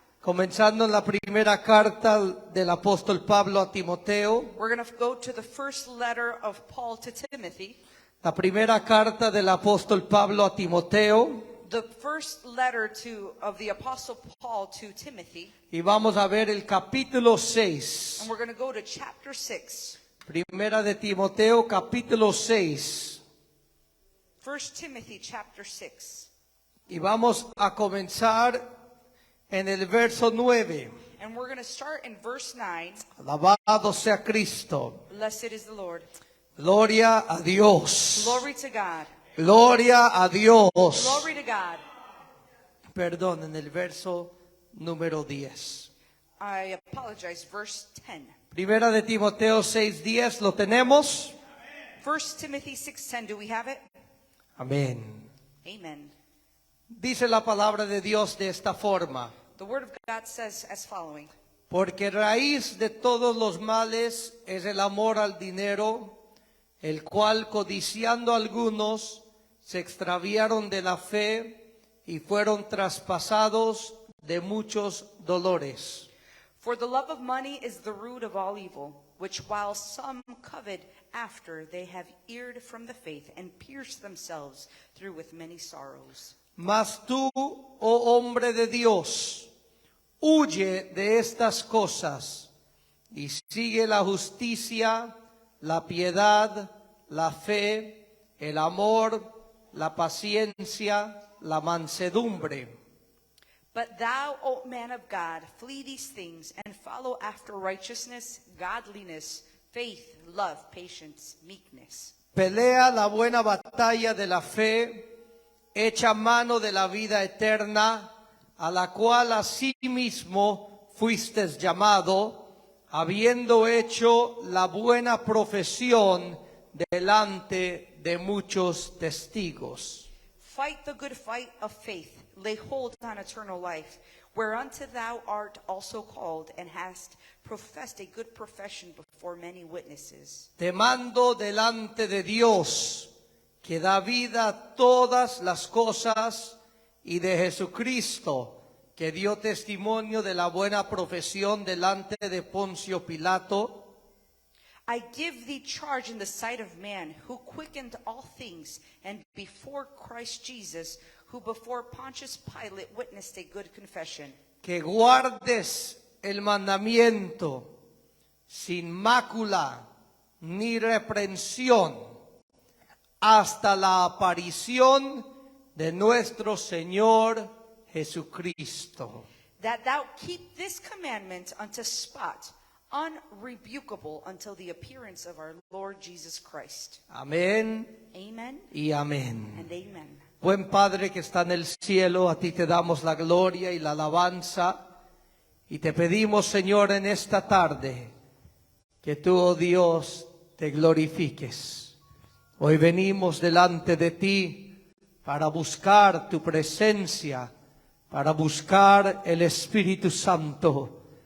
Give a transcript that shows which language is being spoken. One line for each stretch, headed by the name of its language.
Spanish: comenzando en la primera carta del apóstol Pablo a Timoteo.
English: We're going to go to the first letter of Paul to Timothy.
Spanish: La primera carta del apóstol Pablo a Timoteo.
English: The first letter of the Apostle Paul to Timothy.
Spanish: Y vamos a ver el capítulo 6.
English: And we're going to go to chapter 6.
Spanish: Primera de Timoteo, capítulo 6.
English: 1 Timothy chapter 6.
Spanish: Y vamos a comenzar en el verso 9.
English: And we're going to start in verse 9.
Spanish: Alabado sea Cristo.
English: Blessed is the Lord.
Spanish: Gloria a Dios.
English: Glory to God.
Spanish: Gloria a Dios.
English: Glory to God.
Spanish: Perdón, en el verso número 10.
English: I apologize. Verse 10.
Spanish: Primera de Timoteo 6:10, ¿lo tenemos?
English: 1 Timothy 6:10. Do we have it?
Spanish: Amén.
English: Amen.
Spanish: Dice la palabra de Dios de esta forma:
English: The word of God says as following.
Spanish: porque raíz de todos los males es el amor al dinero, el cual codiciando algunos se extraviaron de la fe y fueron traspasados de muchos dolores.
English: For the love of money is the root of all evil, which while some covet after, they have erred from the faith and pierced themselves through with many sorrows.
Spanish: Mas tú, oh hombre de Dios, huye de estas cosas y sigue la justicia, la piedad, la fe, el amor, la paciencia, la mansedumbre.
English: But thou, O man of God, flee these things and follow after righteousness, godliness, faith, love, patience, meekness.
Spanish: Pelea la buena batalla de la fe, echa mano de la vida eterna, a la cual asimismo fuistes llamado, habiendo hecho la buena profesión delante de muchos testigos.
English: Fight the good fight of faith, lay hold on eternal life, whereunto thou art also called, and hast professed a good profession before many witnesses.
Spanish: Te mando delante de Dios, que da vida a todas las cosas, y de Jesucristo, que dio testimonio de la buena profesión delante de Poncio Pilato,
English: I give thee charge in the sight of man, who quickened all things, and before Christ Jesus, who before Pontius Pilate witnessed a good confession,
Spanish: que guardes el mandamiento sin mácula ni reprensión hasta la aparición de nuestro Señor Jesucristo.
English: that thou keep this commandment unto spot, unrebukable until the appearance of our Lord Jesus Christ.
Spanish: Amén
English: Amen
Spanish: y amén.
English: and amen.
Spanish: Buen Padre que está en el cielo, a ti te damos la gloria y la alabanza, y te pedimos, Señor, en esta tarde, que tú, oh Dios, te glorifiques. Hoy venimos delante de ti para buscar tu presencia, para buscar el Espíritu Santo.